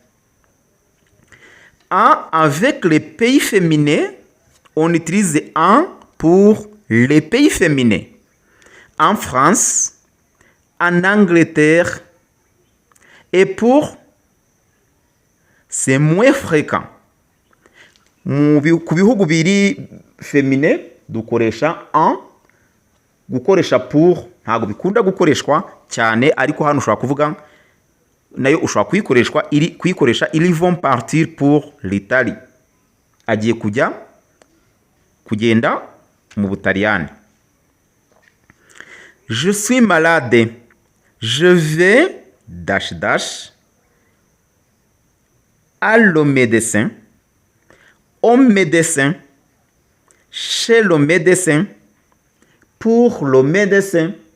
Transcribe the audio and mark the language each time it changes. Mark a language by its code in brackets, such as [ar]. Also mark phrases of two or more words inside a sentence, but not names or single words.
[fr] Avec les pays féminins, on utilise en pour les pays féminins. En France, en Angleterre, et pour, c'est moins fréquent. [rw] Ku bihugu biri féminin dukoresha en, gukoresha pour ntago bikunda gukoreshwa cyane, ariko hano ushobora kuvuga nayo ushobora kuyikoresha [fr] ils vont partir pour l'Italie. [rw] Agiye kugenda mu Butaliyani. [fr] Je suis malade. Je vais [en] dash dash [fr] à le médecin, au médecin, chez le médecin, pour le médecin.